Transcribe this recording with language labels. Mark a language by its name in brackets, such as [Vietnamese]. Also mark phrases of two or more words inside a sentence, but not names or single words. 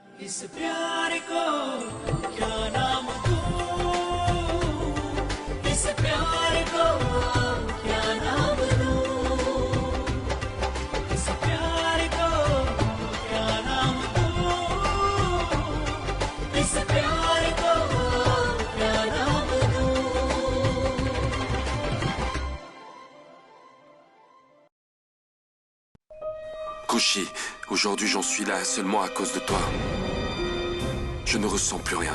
[Hindi] इस प्यार को क्या नाम दूं, इस प्यार को क्या नाम दूं, इस प्यार को क्या नाम दूं, इस प्यार को क्या नाम दूं। [French] Kushi, aujourd'hui j'en suis là seulement à cause de toi. Je ne ressens plus rien.